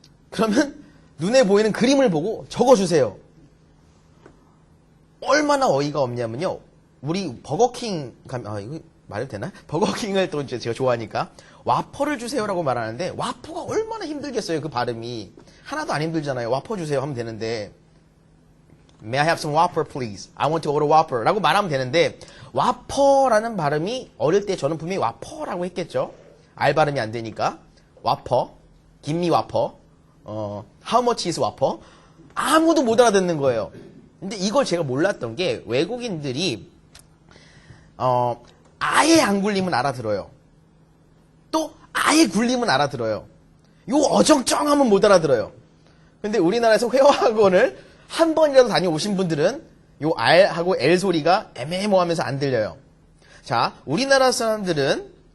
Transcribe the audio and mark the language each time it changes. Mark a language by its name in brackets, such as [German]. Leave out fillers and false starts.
[Korean] 그러면 눈에 보이는 그림을 보고 적어주세요. 얼마나 어이가 없냐면요. 우리 버거킹 가면 이거 말해도 되나? 버거킹을 또 이제 제가 좋아하니까 와퍼를 주세요라고 말하는데 와퍼가 얼마나 힘들겠어요. 그 발음이 하나도 안 힘들잖아요. 와퍼 주세요 하면 되는데 [English] May I have some Whopper please? I want to order Whopper [Korean] 라고 말하면 되는데 와퍼라는 발음이 어릴 때 저는 분명히 와퍼라고 했겠죠. 알 발음이 안 되니까 와퍼, [English] give me Whopper, how much is Whopper? [Korean] 아무도 못 알아듣는 거예요. 근데 이걸 제가 몰랐던 게 외국인들이 아예 안 굴리면 알아들어요. 또 아예 굴리면 알아들어요. 요 어정쩡하면 못 알아들어요. 근데 우리나라에서 회화학원을 한 번이라도 다녀오신 분들은 요 R하고 L 소리가 애매모호하면서 안 들려요. 자, 우리나라 사람들은